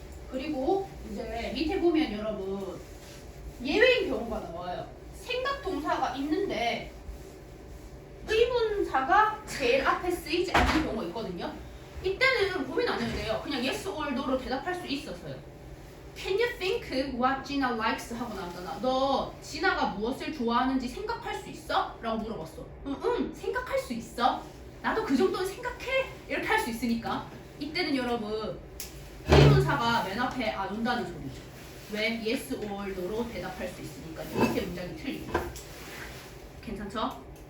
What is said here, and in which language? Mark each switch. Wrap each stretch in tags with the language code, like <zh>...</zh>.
<ko>그리고 이제 밑에 보면 여러분 예외인 경우가 나와요. 생각 동사가 있는데 의문사가 제일 앞에 쓰이지 않는 경우가 있거든요. 이때는 고민 안 해도 돼요. 그냥</ko> <en>yes or no</en> <ko>로 대답할 수 있어서요.</ko> <en>Can you think what Gina likes?</en> <ko>하고 나왔잖아. 너 진아가 무엇을 좋아하는지 생각할 수 있어? 라고 물어봤어. 응, 생각할 수 있어. 나도 그 정도는 생각해. 이렇게 할 수 있으니까. 이때는 여러분 의문사가 맨 앞에 안 온다는 소리죠. 왜?</ko> <en>yes or no</en> <ko>로 대답할 수 있으니까. 밑에 문장이 틀리고. 괜찮죠?</ko>